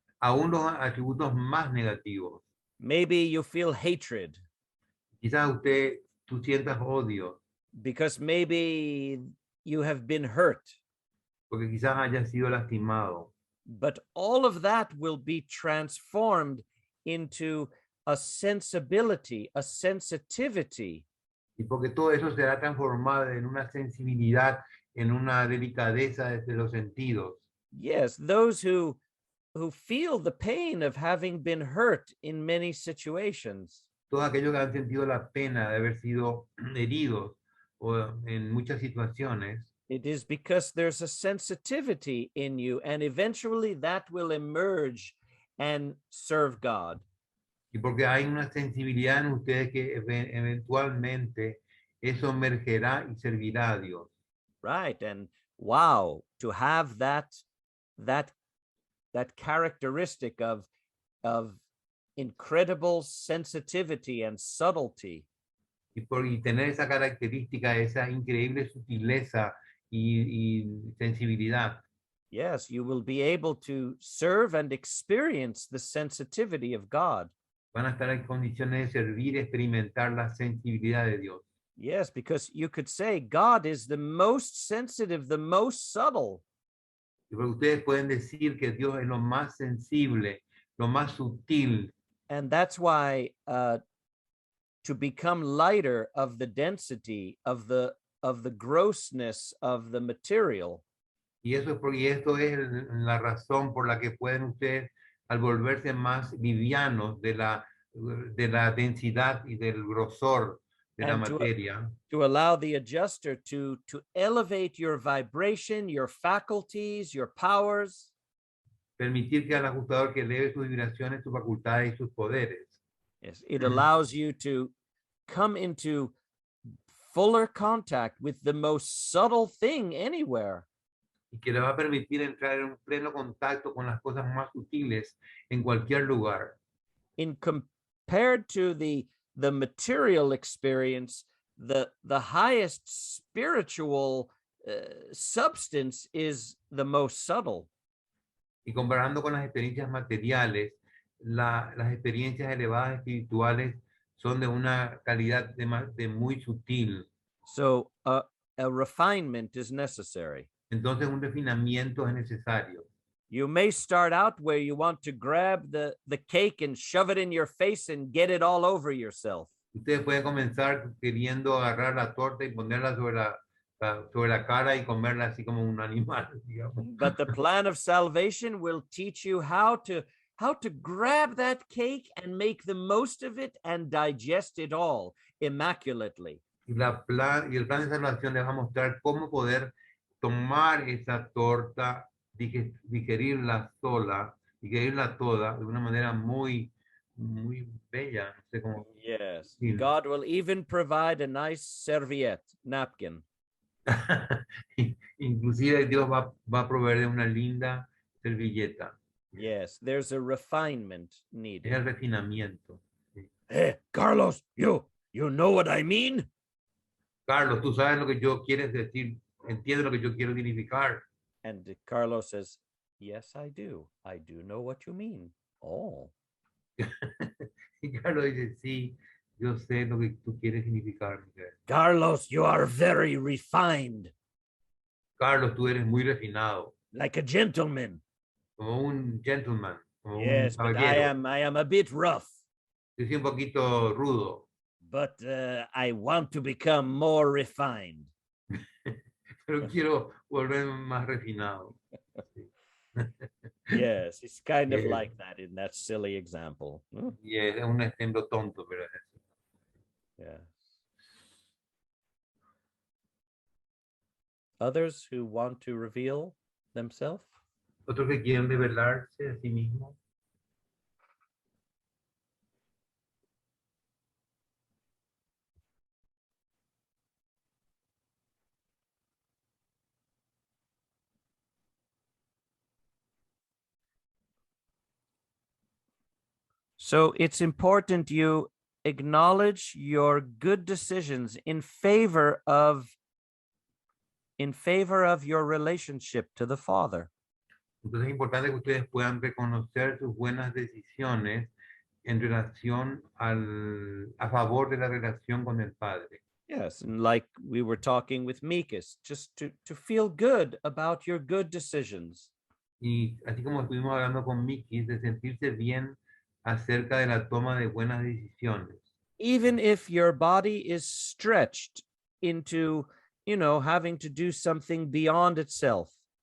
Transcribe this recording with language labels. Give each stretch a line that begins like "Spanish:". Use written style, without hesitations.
Spanish: Aún los atributos más negativos.
English: Maybe you feel hatred.
Spanish: Quizás tú sientas odio.
English: Because maybe you have been hurt.
Spanish: Porque quizás hayas sido lastimado.
English: But all of that will be transformed into a sensibility, a sensitivity.
Spanish: Y porque todo eso será transformado en una sensibilidad, en una delicadeza desde los sentidos.
English: Yes, those who feel the pain of having been hurt in many situations.
Spanish: todos aquellos que han sentido la pena de haber sido heridos o en muchas situaciones,
English: it is because there's a sensitivity in you, and eventually that will emerge and serve God.
Spanish: y porque hay una sensibilidad en ustedes que eventualmente eso emergerá y servirá a Dios.
English: Right. And wow, to have that characteristic of incredible sensitivity and subtlety.
Spanish: Y tener esa característica, esa increíble sutileza y sensibilidad.
English: Yes, you will be able to serve and experience the sensitivity of God.
Spanish: Van a estar en condiciones de servir y experimentar la sensibilidad de Dios.
English: Yes, because you could say God is the most sensitive, the most subtle.
Spanish: Y porque ustedes pueden decir que Dios es lo más sensible, lo más sutil.
English: And that's why to become lighter of the density of the grossness of the material,
Spanish: Y esto es la razón por la que pueden ustedes, al volverse más livianos de la densidad y del grosor de la
English: and
Spanish: materia,
English: to allow the adjuster to elevate your vibration, your faculties, your powers,
Spanish: permitir que al ajustador que eleve sus vibraciones, sus facultades y sus poderes.
English: yes, it allows you to come into fuller contact with the most subtle thing anywhere.
Spanish: Y que le va a permitir entrar en un pleno contacto con las cosas más sutiles en cualquier lugar.
English: In compared to the material experience, the highest spiritual substance is the most subtle.
Spanish: Y comparando con las experiencias materiales, las experiencias elevadas espirituales son de una calidad de muy sutil.
English: So a refinement is necessary.
Spanish: Entonces un refinamiento es necesario.
English: You may start out where you want to grab the cake and shove it in your face and get it all over yourself.
Spanish: Ustedes pueden comenzar queriendo agarrar la torta y ponerla sobre la cara y comerla así como un animal, digamos.
English: But the plan of salvation will teach you how to grab that cake and make the most of it and digest it all immaculately.
Spanish: Y el plan de salvación les va a mostrar cómo poder tomar esa torta, digerirla toda de una manera muy, muy bella. No sé cómo.
English: Yes.
Spanish: Sí.
English: God will even provide a nice serviette, napkin.
Spanish: Inclusive Dios va a proveer de una linda servilleta.
English: Yes, there's a refinement
Spanish: Es
English: needed.
Spanish: el refinamiento. Sí.
English: Hey, Carlos, you know what I mean?
Spanish: Carlos, tú sabes lo que yo quieres decir, entiendes lo que yo quiero significar.
English: And Carlos says, yes, I do. I do know what you mean. Oh.
Spanish: Y Carlos dice, sí, yo sé lo que tú quieres significar, Miguel.
English: Carlos, you are very refined,
Spanish: Carlos, tú eres muy refinado,
English: like a gentleman.
Spanish: como un gentleman, como
English: Yes,
Spanish: un
English: but
Spanish: caballero.
English: I am a bit rough,
Spanish: Yo soy un poquito rudo,
English: but I want to become more refined.
Spanish: pero quiero volverme más refinado. Sí.
English: Yes, it's kind of Yeah. like that in that silly example.
Spanish: Y es un ejemplo tonto, pero es eso.
English: Yeah. Others who want to reveal themselves?
Spanish: Otros que quieren revelarse a sí mismos.
English: So it's important you acknowledge your good decisions in favor of your relationship to the Father.
Spanish: Entonces es importante que ustedes puedan reconocer sus buenas decisiones en relación a favor de la relación con el Padre.
English: Yes, and like we were talking with Mikas, just to feel good about your good decisions.
Spanish: Y así como estuvimos hablando con Miki, de sentirse bien acerca de la toma de buenas decisiones.
English: Even if your body is stretched into, having to do something beyond itself.